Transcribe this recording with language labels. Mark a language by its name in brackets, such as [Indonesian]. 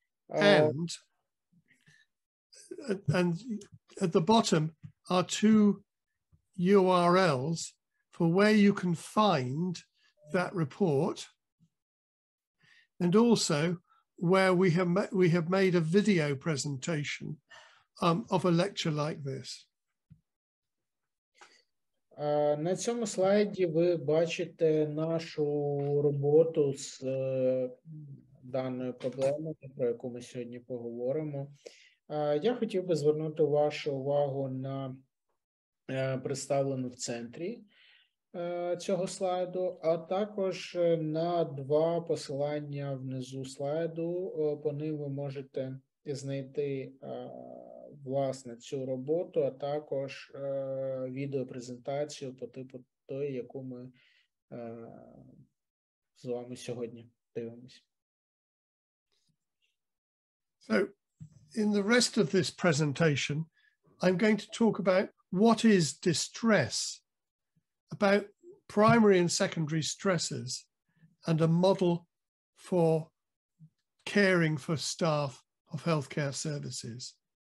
[English] And at the bottom are 2 URLs for where you can find that report, and also where we have made a video presentation of a lecture like this. [Ukrainian] На цьому слайді ви бачите нашу роботу з даною проблемою, про яку ми сьогодні поговоримо. Я хотів би звернути вашу увагу на представлену в центрі цього слайду, а також на 2 посилання внизу слайду. По ним ви можете знайти, власне, цю роботу, а також відеопрезентацію по типу тої, яку ми з вами сьогодні дивимося. [English] So, in the rest of this presentation, I'm going to talk about what is distress, about primary and secondary stresses, and a model for caring for staff of healthcare services.